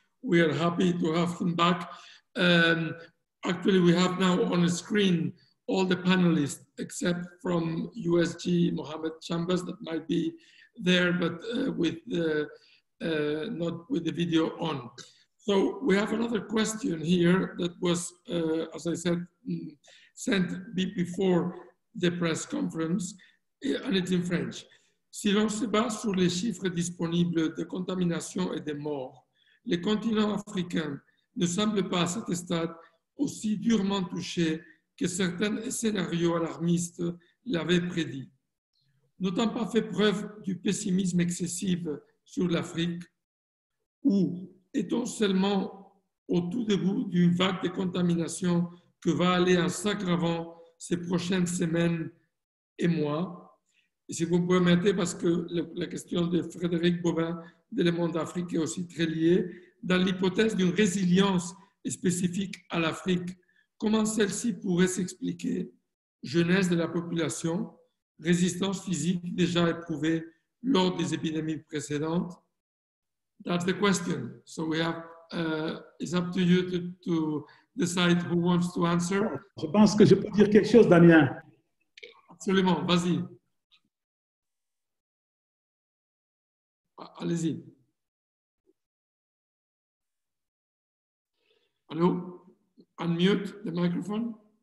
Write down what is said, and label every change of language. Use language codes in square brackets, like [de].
[en] We are happy to have him back. Actually, we have now on the screen all the panelists except from USG Mohammed Chambers that might be there, but not with the video on. So we have another question here that was, as I said, sent before the press conference, and it's in French. [fr] Si l'on se base sur les chiffres disponibles de contamination et de morts, les continents africains ne semblent pas à cet stade aussi durement touchés que certains scénarios alarmistes l'avaient prédit. N'ont-ils pas fait preuve du pessimisme excessif sur l'Afrique, ou est-on seulement au tout début d'une vague de contamination que va aller en s'aggravant ces prochaines semaines et mois? Et si vous me permettez, parce que la question de Frédéric Bovin de Le Monde Afrique est aussi très liée, dans l'hypothèse d'une résilience spécifique à l'Afrique, comment celle-ci pourrait s'expliquer? Jeunesse de la population, résistance physique déjà éprouvée lors des épidémies précédentes? [en] That's the question. So we have, it's up to you to decide who wants to answer. [fr] Je pense que je peux dire quelque chose, Damien. Absolument, vas-y. Allez-y. [en] Allô? Unmute the microphone.